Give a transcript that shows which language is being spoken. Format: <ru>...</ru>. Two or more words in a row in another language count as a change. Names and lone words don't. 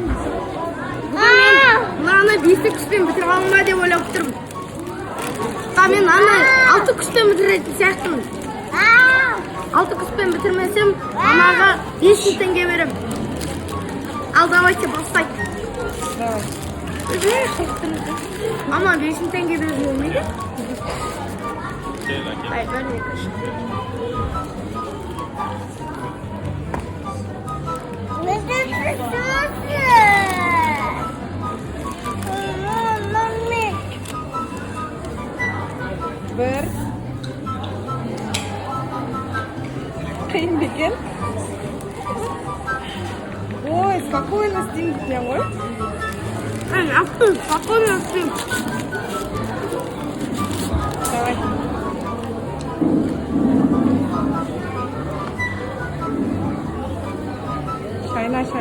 <kk>Бүгін мен мынаны 5 күшпен бітіріп алма деп ойлап тұрмын. Мен аны 6 күшпен бітіретін сияқтымын. 6 күшпен бітірмесем, мамаға 5.000 теңге берем. Ал давайте бастайық.</kk> <ru>Давай.</ru> <tr>Ama 5.000 tenge veriyor muydu? Hayır, böyle yaklaşık. Bir.</tr> <kk>Қиын екен. Ой, спокойно істеймін десең ғой.</kk> <ru>Спокойно спим. Давай. Шайна.</ru>